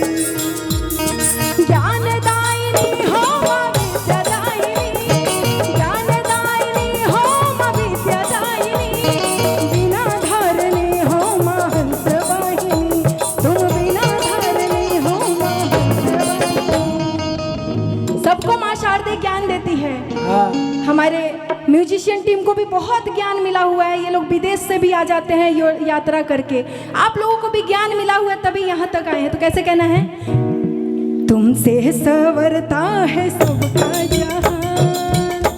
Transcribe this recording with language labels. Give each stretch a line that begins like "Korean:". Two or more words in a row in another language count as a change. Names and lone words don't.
Hindi: ज्ञानदायिनी हो मां विद्यादायिनी, ज्ञानदायिनी हो मां विद्यादायिनी, बिना धारणी हो मां हंसवाहिनी, तुम बिना धारणी हो मां हंसवाहिनी। सबको माँ शारदे ज्ञान देती है। हमारे
English: musician team
Hindi: को भी बहुत ज्ञान मिला हुआ है। ये लोग विदेश से भी आ जाते हैं यात्रा करके। आप लोगों को भी ज्ञान मिला हुआ है तभी यहाँ तक आए हैं। तो कैसे कहना है, तुमसे संवरता है सबका जहान।